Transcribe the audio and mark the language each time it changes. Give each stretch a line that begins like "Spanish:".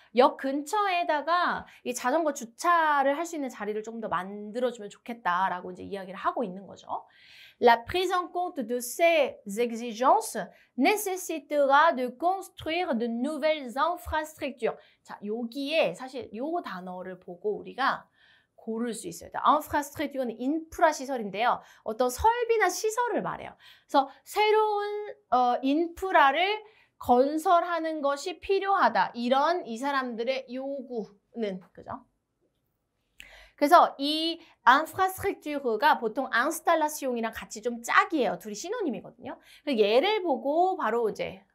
Korean: 역 근처에다가 이 자전거 주차를 할 수 있는 자리를 조금 더 만들어주면 좋겠다라고 이제 이야기를 하고 있는 거죠.
French: La prise en compte de ces exigences nécessitera de construire de nouvelles infrastructures.
Korean: 자, 여기에 사실 요 단어를 보고 우리가 고를 수 있어요. infrastructure는 인프라 시설인데요. 어떤 설비나 시설을 말해요. 그래서 새로운 인프라를 건설하는 것이 필요하다. 이런 이 사람들의 요구는 그죠? 그래서 이 infrastructure가 보통 installation이랑 같이 좀 짝이에요. 둘이 시노님이거든요. 그래서 얘를 보고 바로 이제